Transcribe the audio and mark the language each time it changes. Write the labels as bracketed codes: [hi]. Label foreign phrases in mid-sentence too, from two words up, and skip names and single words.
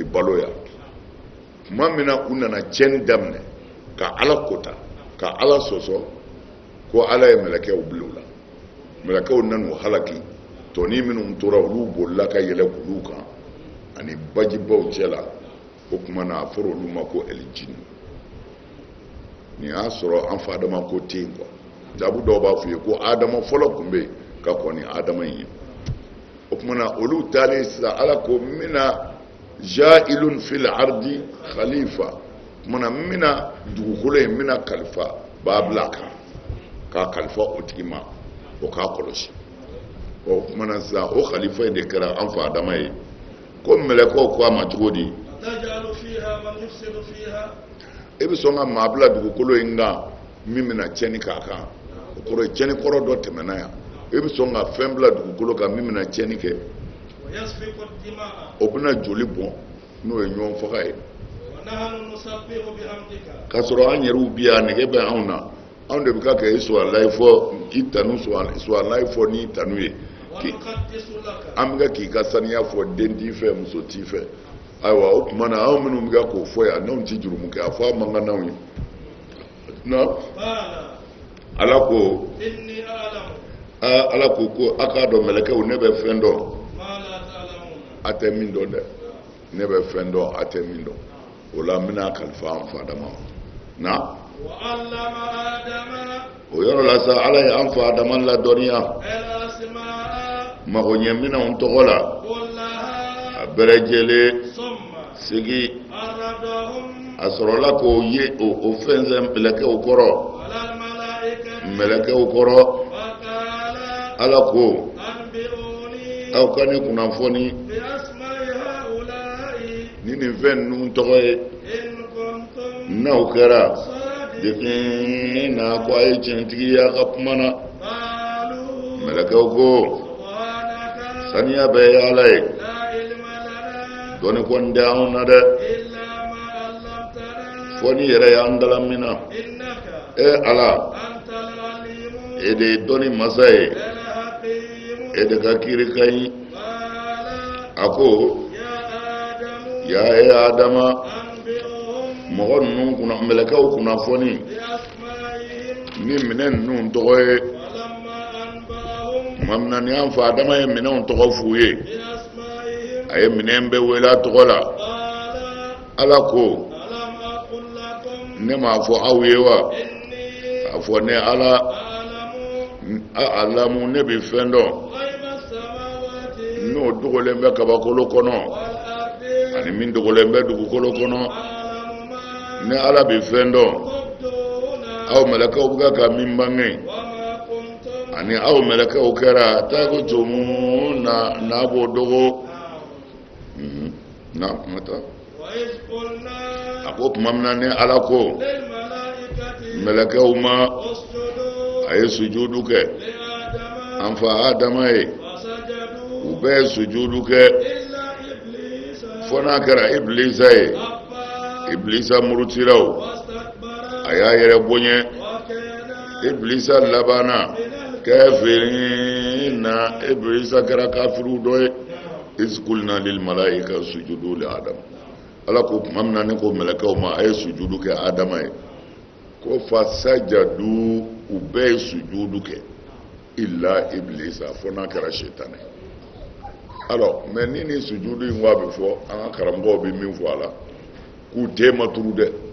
[bm] balo yan tuma min na u nana tiɲɛni daminɛ ka ala kota ka ala sɔsɔ ko ala ye mɛlɛkɛw bila u la mɛlɛkɛw nan'u halaki tɔni minnu tora olu bolila ka yɛlɛ k'olu kan ani bajibaw cɛla o tuma na a fɔra olu ma ko ɛlijini nin y'a sɔrɔ an fa adama ko ten quoi dabu dɔw b'a fɔ ye ko adama fɔlɔ tun bɛ yen ka kɔn ni adama in ye o tuma na olu taalen sisan ala ko mina [ar] جاعل في الأرض خليفة [bm] tuma na mina dugukolo in mina kalifa b'a bila kan k'a kalifa o tigi ma o k'a kɔlɔsi o tuma na sisan o khalifa in de kɛra an fa adama ye ko mɛlɛkɛw ko a ma cogo di e bɛ sɔn ka maa bila dugukolo in kan min bɛna tiɲɛni k'a kan o kɔrɔ ye tiɲɛni kɔrɔ dɔ tɛmɛna yan e bi sɔn ka fɛn bila dugukolo kan min bɛna tiɲɛni kɛ [ar] ويسفك الدماء [bm] o bɛna joli bɔn n'o ye ɲɔgɔn faga ye [ar] ونحن نسبح بحمدك [bm] k'a sɔrɔ an yɛrɛw bi yan nɛgɛ bɛ anw na anw de bɛ ka kɛ i suwalayi fɔ i tanu suwalayi fɔ ni tanu ye [ar] ونقدس لك [bm] an bɛ ka k'i ka saniya fɔ den t'i fɛ muso t'i fɛ ayiwa o tuma na anw minnu bɛ ka k'o fɔ yan n'anw ti jurumu kɛ a fɔ a man kan n'anw ye na [ar] قال [bm] ala ko [ar] إني أعلم [bm] ala ko ko a k'a dɔn mɛlɛkɛw ne bɛ fɛn dɔn [ar] ما لا تعلمون [bm] a tɛ min dɔn dɛ ne bɛ fɛn dɔn a tɛ min dɔn o la n bɛna kalifa an fa dama na [ar] وعلم آدم [bm] o yɔrɔ la sa ala ye an fa dama ladɔnniya [ar] الأسماء [bm] magoɲɛminɛnw tɔgɔ la [ar] كلها [bm] a bɛɛ lajɛlen [ar] ثم [bm] sigi [ar] عرضهم [bm] a sɔrɔla k'o ye o fɛnsɛn mɛlɛkɛw kɔrɔ [ar] على الملائكة [bm] mɛlɛkɛw kɔrɔ [ar] فقال [bm] ala ko [ar] أنبئوني [bm] aw ka ne kunnafoni [ar] بأسماء هؤلاء [bm] ni nin fɛn ninnu tɔgɔ ye [ar] إن كنتم [bm] n'aw kɛra [ar] صادقين [bm] depuis na ko a ye tiɲɛtigiya ka kuma na [ar] قالوا [bm] mɛlɛkɛw ko [ar] سبحانك [bm] saniya bɛɛ ye ala ye [ar] لا علم لنا [bm] dɔnni kɔni tɛ anw na dɛ [ar] إلا ما علمتنا [bm] fɔ ni yɛrɛ y'an dala min na [ar] إنك [bm] ala [ar] أنت العليم [bm] e de ye dɔnni masa ye [ar] الحكيم [bm] e de ka kiiri ka ɲi [ar] قال [bm] a ko [ar] يا آدم [bm] ya e adama [ar] أنبئهم [bm] mɔgɔ ninnu kunna mɛlɛkɛw kunnafoni [ar] بأسمائهم [bm] ni minɛn ninnu tɔgɔ ye [ar] فلما أنبأهم [bm] tuma min na ni an fa adama ye minɛnw tɔgɔ f'u ye [ar] بأسمائهم [bm] a ye minɛn bɛɛ wele a tɔgɔ la [ar] قال [bm] ala ko [ar] ألم أقل لكم [bm] ne m'a fɔ aw ye wa [ar] إني [bm] a fɔ ne ala alamu ne bɛ fɛn dɔn [ar] غيب السماوات [bm] n'o dogolen bɛ kabakolo kɔnɔ [ar] والأرض [bm] ani min dogolen bɛ dugukolo kɔnɔ [ar] أعلم ما [bm] ne ala bɛ fɛn dɔn [ar] تبدون [bm] aw mɛlɛkɛw bɛ ka min bange [ar] وما كنتم [bm] ani aw mɛlɛkɛw kɛra takutumu n'a b'o dogo na ma taa [ar] وإذ قلنا [bm] a ko tuma min na ne ala ko [ar] للملائكة [bm] mɛlɛkɛw ma [ar] اسجدوا [bm] a ye sujudu kɛ [ar] لآدم [bm] an fa adama ye [ar] فسجدوا [bm] u bɛɛ ye sujudu kɛ [ar] إلا إبليس [bm] fɔ n'a kɛra ibilisa ye [ar] أبى [bm] ibilisa murutiraw [ar] واستكبر [bm] a y'a yɛrɛ bonya [ar] وكان [bm] ibilisa labanna kafirina ibilisa kɛra kafiru dɔ ye [ar] إذ قلنا للملائكة اسجدوا لآدم [bm] ala ko tuma min na ne ko mɛlɛkɛw ma a ye sujudu kɛ adama ye ko fasajadu u bɛɛ ye sujudu kɛ illa ibilisa fɔ n'a kɛra shetani [fr] alors mais [bm] ni sujudu in wa bɛ fɔ an ka karamɔgɔw bɛ min fɔ a la k'u den ma turu dɛ